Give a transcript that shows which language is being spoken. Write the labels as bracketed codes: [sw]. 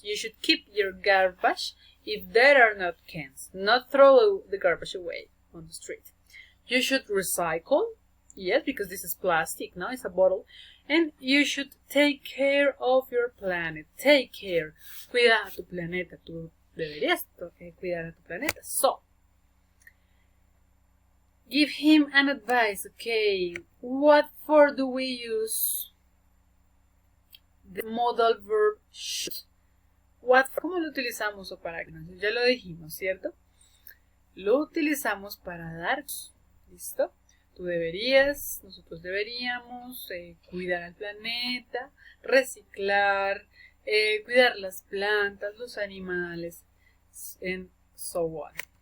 [en] You should keep your garbage if there are not cans. Not throw the garbage away on the street. You should recycle. Yes, because this is plastic, no? It's a bottle. And you should take care of your planet. Take care. [es] Cuida a tu planeta. Tú deberías cuidar a tu planeta. [en] So, give him an advice. Okay, what for do we use the modal verb should? [es] ¿Cómo lo utilizamos o para qué? Ya lo dijimos, ¿cierto? Lo utilizamos para dar. ¿Listo? Tú deberías, nosotros deberíamos cuidar al planeta, reciclar, cuidar las plantas, los animales, [en] and so on.